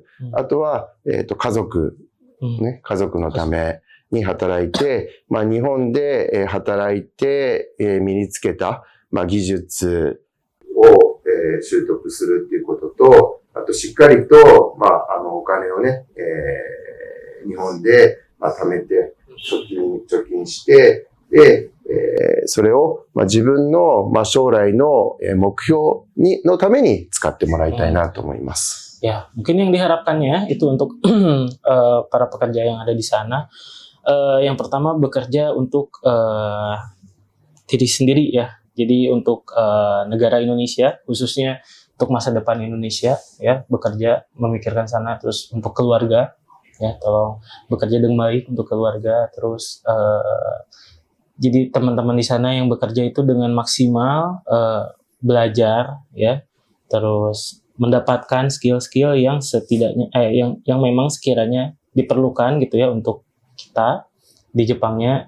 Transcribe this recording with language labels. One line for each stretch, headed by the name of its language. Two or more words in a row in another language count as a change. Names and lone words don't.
Japanese: あとは、家族のために働いて、日本で働いて、身につけた、技術を、習得するっていうことと、あとしっかりと、お金をね、日本で、貯めて、貯金して、で、それを、自分の、将来の目標のために使ってもらいたいなと思います。
Indonesian: Ya, mungkin yang diharapkannya itu untuk para pekerja yang ada di sana, yang pertama bekerja untuk diri sendiri ya. Jadi untuk negara Indonesia, khususnya untuk masa depan Indonesia ya, bekerja memikirkan sana, terus untuk keluarga ya, tolong bekerja dengan baik untuk keluarga, terus jadi teman-teman di sana yang bekerja itu dengan maksimal belajar ya, terus mendapatkan skill-skill yang setidaknya yang memang sekiranya diperlukan gitu ya untuk kita di Jepangnya.